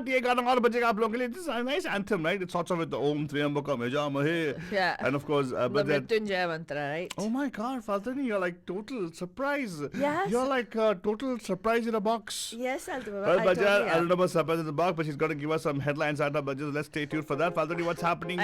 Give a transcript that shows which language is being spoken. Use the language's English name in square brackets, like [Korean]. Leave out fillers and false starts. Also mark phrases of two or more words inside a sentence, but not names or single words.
[Hindi] ये गाना और बजेगा आप लोगों के लिए. [English] This is a nice anthem, right? It starts off with the [Sanskrit] ॐ त्र्यम्बकं यजामहे. [English] Yeah. And of course, the Mrityunjaya mantra, right? Oh my God, Faltani, you're like total surprise. Yes. You're like total surprise in a box. Yes, I'll do it. Well, Bajan, I don't know about surprise in the box, but she's going to give us some headlines out of Bajan. Let's stay tuned for that. Faltani, what's happening?